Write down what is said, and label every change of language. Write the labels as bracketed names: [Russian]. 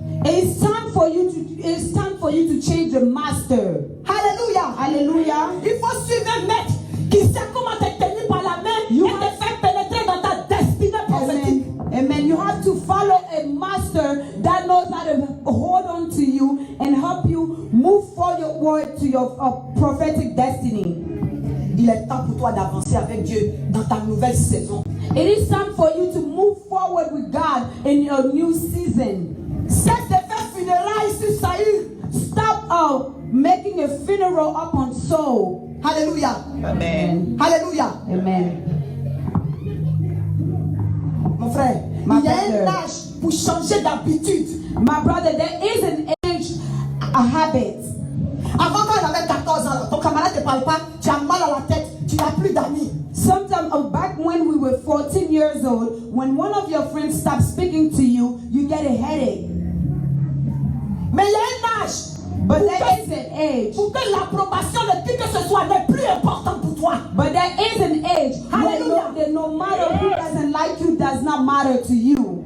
[English] It's time for you to change the master. [French] Alléluia. [English] Hallelujah. [French] Il faut suivre un maître qui sait comment te tenir par la main et te faire pénétrer dans ta destinée prophétique. [English] Amen. Amen. You have to follow a master that knows how to hold on to you and help you move forward to your prophetic destiny. [French] Il est temps pour toi d'avancer avec Dieu dans ta nouvelle saison. [English] It is time for you to move forward with God in your new season. [French] Cesse de faire funérailles sur Saül. [English] Stop making a funeral up on Saul. [French] Alléluia. [English] Amen. [French] Alléluia. [English] Amen. [French] Mon frère, [English] Ma [French] il y a [English] brother. [French] un âge pour changer d'habitude. [English] My brother, there is an age, a habit. [French] Avant, quand on avait 14 ans, ton camarade ne te parle pas, tu as mal à la tête, tu n'as plus d'amis. [English] Sometime back when we were 14 years old, when one of your friends stops speaking to you, you get a headache. [French] Mais il y a un âge [English] But there is an age. [French] pour que l'approbation de qui que ce soit n'est plus important pour toi. [English] But there is an age Hallelujah. when no matter who doesn't like you does not matter to you.